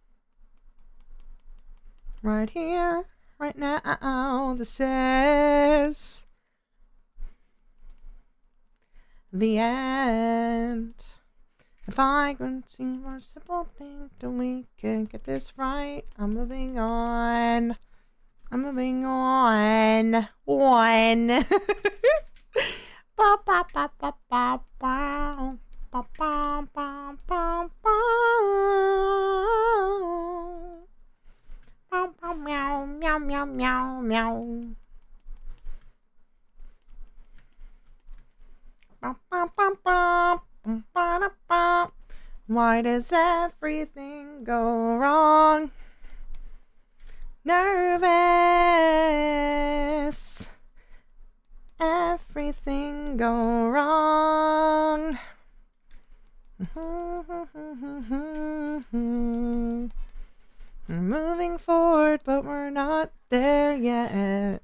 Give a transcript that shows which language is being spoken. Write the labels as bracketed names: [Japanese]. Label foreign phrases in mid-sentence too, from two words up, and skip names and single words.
[English] Right here, right now, this is the end. If I can see more simple thing, then we can get this right. I'm moving on. I'm moving on. One. Ba ba ba ba ba ba. Ba ba ba ba ba. Meow meow meow meow meow meow. Ba ba ba ba. Ba da ba. Why does everything go wrong? Nervous. Everything go wrong. We're moving forward, but we're not there yet.